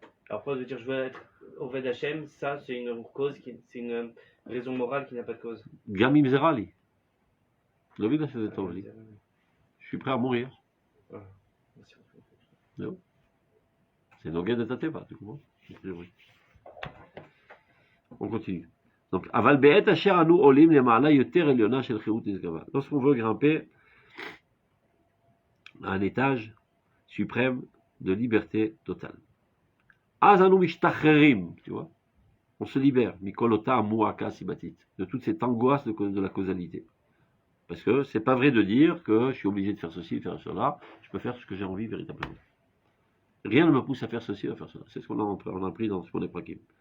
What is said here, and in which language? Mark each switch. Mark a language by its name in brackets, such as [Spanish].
[French] Alors pourquoi de dire je veux être Oved Hashem, ça c'est une cause, c'est une raison morale qui n'a pas de cause. [Hebrew] גם אם זה רע לי. לא בגלל שזה טוב לי. [French] Je suis prêt à mourir. [Hebrew] זהו. [French] C'est [Hebrew] נוגד את הטבע, [French] tu comprends? On continue. [Hebrew] Donc, אבל בעת אשר אנו עולים למעלה יותר עליונה של חירות נשגבה. [French] Lorsqu'on veut grimper à un étage suprême de liberté totale. [Hebrew] אז אנו משתחררים, [French] tu vois? On se libère, [Hebrew] mikolota muaka sibatit, [French] de toute cette angoisse de la causalité. Parce que c'est pas vrai de dire que je suis obligé de faire ceci, de faire cela, je peux faire ce que j'ai envie véritablement. Rien ne me pousse à faire ceci, à faire cela. C'est ce qu'on a appris dans ce qu'on est prakim.